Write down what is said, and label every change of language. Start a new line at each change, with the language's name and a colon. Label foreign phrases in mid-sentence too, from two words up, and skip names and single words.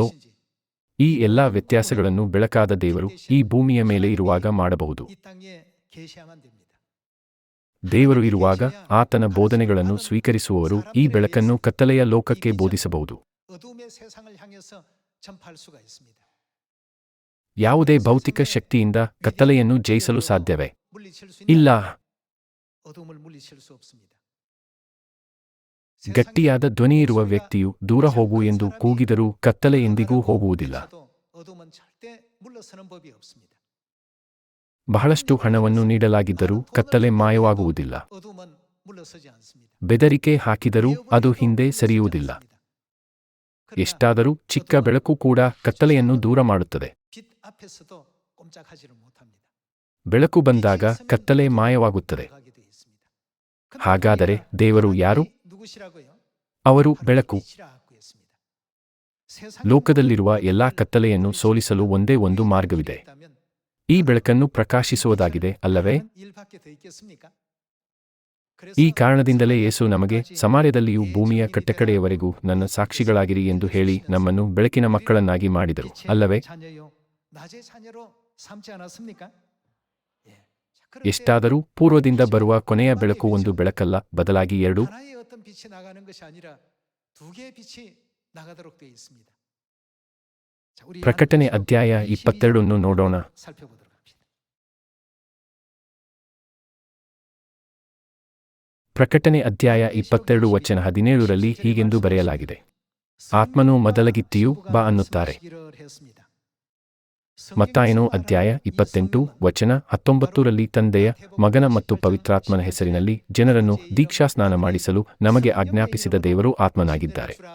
Kannada: ಈ ಎಲ್ಲಾ ವ್ಯತ್ಯಾಸಗಳನ್ನು ಬೆಳಕಾದ ದೇವರು ಈ ಭೂಮಿಯ ಮೇಲೆ ಇರುವಾಗ ಮಾಡಬಹುದು. ದೇವರು ಇರುವಾಗ ಆತನ ಬೋಧನೆಗಳನ್ನು ಸ್ವೀಕರಿಸುವವರು ಈ ಬೆಳಕನ್ನು ಕತ್ತಲೆಯ ಲೋಕಕ್ಕೆ ಬೋಧಿಸಬಹುದು.
Korean: 전파할 수가 있습니다.
Kannada: ಯಾವುದೇ ಭೌತಿಕ ಶಕ್ತಿಯಿಂದ ಕತ್ತಲೆಯನ್ನು ಜಯಿಸಲು ಸಾಧ್ಯವೇ?
Korean: 물리칠 수 있냐?
Kannada: ಇಲ್ಲ.
Korean: 어둠을 물리칠 수 없습니다.
Kannada: ಗಟ್ಟಿಯಾದ ಧ್ವನಿಯಿರುವ ವ್ಯಕ್ತಿಯು ದೂರ ಹೋಗು ಎಂದು ಕೂಗಿದರೂ ಕತ್ತಲೆ ಎಂದಿಗೂ ಹೋಗುವುದಿಲ್ಲ.
Korean: 어둠은 절대 물러서는 법이 없습니다.
Kannada: ಬಹಳಷ್ಟು ಹಣವನ್ನು ನೀಡಲಾಗಿದ್ದರೂ ಕತ್ತಲೆ ಮಾಯವಾಗುವುದಿಲ್ಲ.
Korean: 어둠은 물러서지 않습니다.
Kannada: ಬೆದರಿಕೆ ಹಾಕಿದರೂ ಅದು ಹಿಂದೆ ಸರಿಯುವುದಿಲ್ಲ. ಎಷ್ಟಾದರೂ ಚಿಕ್ಕ ಬೆಳಕು ಕೂಡ ಕತ್ತಲೆಯನ್ನು ದೂರ ಮಾಡುತ್ತದೆ.
Korean: 빛 앞에서도 꼼짝하지를 못합니다.
Kannada: ಬೆಳಕು ಬಂದಾಗ ಕತ್ತಲೆ ಮಾಯವಾಗುತ್ತದೆ.
Korean: 들어가게 돼 있습니다.
Kannada: ಹಾಗಾದರೆ ದೇವರು ಯಾರು?
Korean: 누구시라고요?
Kannada: ಅವರು ಬೆಳಕು.
Korean: 빛이라고 했습니다.
Kannada: ಲೋಕದಲ್ಲಿರುವ ಎಲ್ಲಾ ಕತ್ತಲೆಯನ್ನು ಸೋಲಿಸಲು ಒಂದೇ ಒಂದು ಮಾರ್ಗವಿದೆ. ಈ ಬೆಳಕನ್ನು ಪ್ರಕಾಶಿಸುವುದಾಗಿದೆ, ಅಲ್ಲವೇ?
Korean: 일밖에 더 있겠습니까?
Kannada: ಈ ಕಾರಣದಿಂದಲೇ ಯೇಸು ನಮಗೆ ಸಮಾರ್ಯದಲ್ಲಿಯೂ ಭೂಮಿಯ ಕಟ್ಟಕಡೆಯವರೆಗೂ ನನ್ನ ಸಾಕ್ಷಿಗಳಾಗಿರಿ ಎಂದು ಹೇಳಿ ನಮ್ಮನ್ನು ಬೆಳಕಿನ ಮಕ್ಕಳನ್ನಾಗಿ ಮಾಡಿದರು, ಅಲ್ಲವೇ?
Korean: 낮의 자녀로 삼지 않았습니까?
Kannada: ಎಷ್ಟಾದರೂ ಪೂರ್ವದಿಂದ ಬರುವ ಕೊನೆಯ ಬೆಳಕು ಒಂದು ಬೆಳಕಲ್ಲ, ಬದಲಾಗಿ ಎರಡು.
Korean: 하나의 어떤 빛이 나가는 것이 아니라 두 개의 빛이 나가도록 되어 있습니다. 자, 우리
Kannada: ಪ್ರಕಟಣೆ ಅಧ್ಯಾಯ 22 ನೋಡೋಣ.
Korean: 살펴보도록 합시다.
Kannada: ಪ್ರಕಟಣೆ ಅಧ್ಯಾಯ 22 ವಚನ 17ರಲ್ಲಿ ಹೀಗೆಂದು ಬರೆಯಲಾಗಿದೆ. ಆತ್ಮನು ಮೊದಲಗಿತ್ತಿಯು ಬಾ ಅನ್ನುತ್ತಾರೆ. ಮತ್ತಾಯನು ಅಧ್ಯಾಯ 28 ವಚನ 19ರಲ್ಲಿ ತಂದೆಯ, ಮಗನ ಮತ್ತು ಪವಿತ್ರಾತ್ಮನ ಹೆಸರಿನಲ್ಲಿ ಜನರನ್ನು ದೀಕ್ಷಾಸ್ನಾನ ಮಾಡಿಸಲು ನಮಗೆ ಆಜ್ಞಾಪಿಸಿದ ದೇವರು ಆತ್ಮನಾಗಿದ್ದಾರೆ.